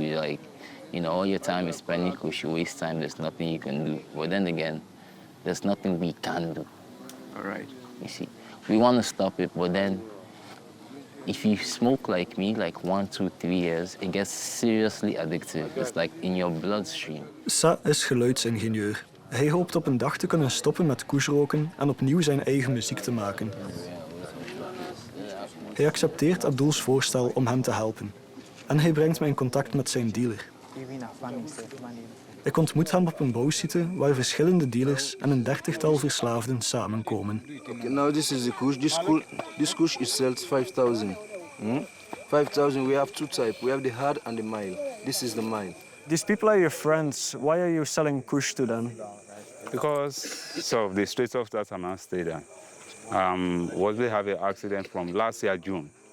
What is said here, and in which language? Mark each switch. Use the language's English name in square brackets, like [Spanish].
[English] You're like, all your time is spending Kush, you waste time, there's nothing you can do. But then again, there's nothing we can do. All right. You see, we want to stop it, but then if you smoke like me, like 1, 2, 3 years, it gets seriously addictive. It's like in your bloodstream. [Dutch] Sa is geluidsingenieur. Hij hoopt op een dag te kunnen stoppen met kushroken en opnieuw zijn eigen muziek te maken. Hij accepteert Abdul's voorstel om hem te helpen. En hij brengt mij in contact met zijn dealer. Ik ontmoet hem op een bouwsite waar verschillende dealers en een 30-tal verslaafden samenkomen. [English] Okay, now this is the Kush. This Kush is sells 5,000. 5,000. We have two types. We have the hard and the mild. This is the mild. These people are your friends. Why are you selling Kush to them? Because of the streets of that Hamas stayed was we have an accident from last year June.